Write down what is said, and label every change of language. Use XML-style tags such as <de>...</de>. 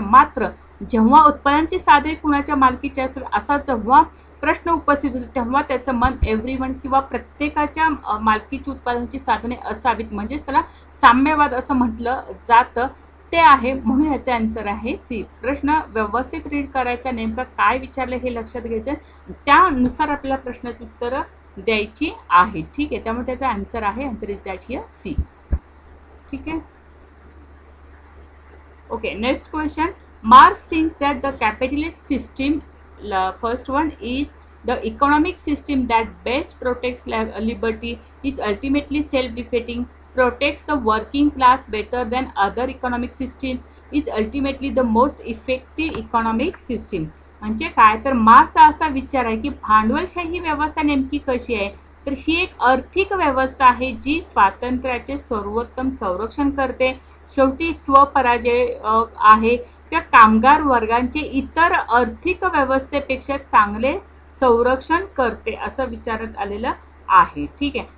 <mr>मात्र जेव्हा उत्पादनाची साधने कुणाच्या मालकीची असेल असा जेव्हा प्रश्न उपस्थित होते तेव्हा त्याचं मन एव्हरीवन किंवा प्रत्येकाच्या मालकीची उत्पादनाची साधने असावीत, म्हणजेच त्याला साम्यवाद असं म्हटलं जातं, ते आहे. म्हणून याचा आन्सर आहे सी. प्रश्न व्यवस्थित रीड करायचा, नेमकं काय विचारलं हे लक्षात घ्यायचं, त्यानुसार आपल्याला प्रश्नाची उत्तरं द्यायची आहे. ठीक आहे, त्यामुळे त्याचा आन्सर आहे,</mr> <en>Answer is that here C.</en> <mr>ठीक आहे.</mr> <en>Okay, next question. Marx thinks that the capitalist system, first one is the economic system that best protects liberty is ultimately self-defeating, protects the working class better than other economic systems, is ultimately the most effective economic system.</en> <mr>म्हणजे काय, तर मार्क्सचा असा विचार आहे की भांडवलशाही व्यवस्था नेमकी कशी आहे, तर ही एक आर्थिक व्यवस्था आहे जी स्वातंत्र्याचे सर्वोत्तम संरक्षण करते. शेवटी स्वपराजय आहे त्या कामगार वर्गांचे इतर आर्थिक व्यवस्थेपेक्षा चांगले संरक्षण करते असं विचारण्यात आलेलं आहे. ठीक आहे.</mr>